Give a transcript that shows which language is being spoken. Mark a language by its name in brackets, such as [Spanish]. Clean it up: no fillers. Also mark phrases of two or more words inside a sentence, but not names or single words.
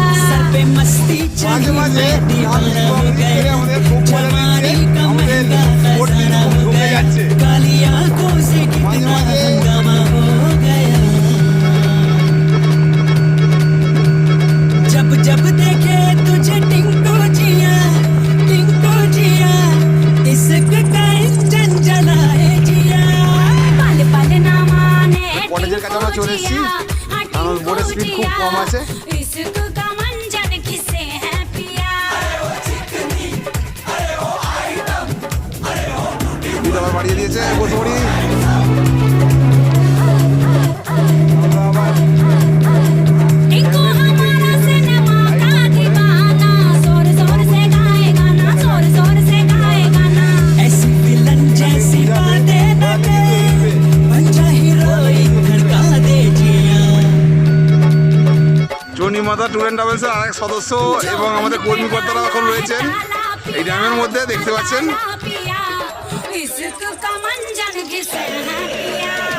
[Hindi] सर पे मस्ती चढ़ी मैं दीवाना हो गया, जवानी का महंगा खजाना हो गया, काली आंखों से कितना हंगामा हो गया। जब जब देखे तुझे टिंकू जिया, इश्क का इंजन जलाए जिया। पल पल ना माने [Bangla] কটেজের কাছে আমরা চলে এসেছি, কারণ বোটের স্পিড খুব কম আছে। [Hindi] इश्क का मंजन घिसे है पिया। [Bangla] স্পিড আবার বাড়িয়ে দিয়েছে, বসে পড়ি। [Hindi] टिंकू हमारा सिनेमा का दीवाना, जोर जोर से गाए गाना, जोर जोर से गाए गाना। ऐसी विलन जैसी बातें न दे, बन जा हीरोइन धड़का दे जिया। [Bangla] চণ্ডীমাতা ট্যুর অ্যান্ড ট্রাভেলসের আরেক সদস্য এবং আমাদের কর্মকর্তারা এখন রয়েছেন এই ড্যামের মধ্যে, দেখতে পাচ্ছেন। [Hindi] पिया, इश्क का मंजन घिसे है पिया।